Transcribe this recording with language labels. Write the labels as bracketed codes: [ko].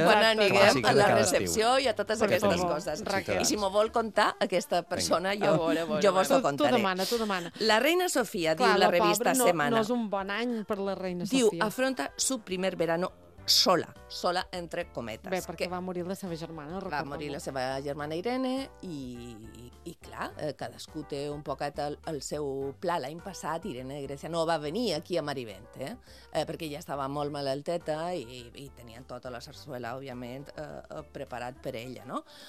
[ca] quan aniguem a la recepció i a totes aquestes coses. I si m'ho vol contar aquesta persona, jo, vos ho contaré. T'ho demana, t'ho demana. La reina Sofia, diu la revista Semana. No és un bon any per la reina Sofia. Diu, [es] afronta su primer verano sola, sola [ca] entre cometes. Bé, perquè va morir la seva germana. Va morir la seva germana Irene i clar, cadascú té un poquet el seu pla. L'any passat Irene de Grècia no va venir aquí a Marivent, perquè ja estava molt malalteta i tenien tota la sarsuela, òbviament, preparat per ella, no?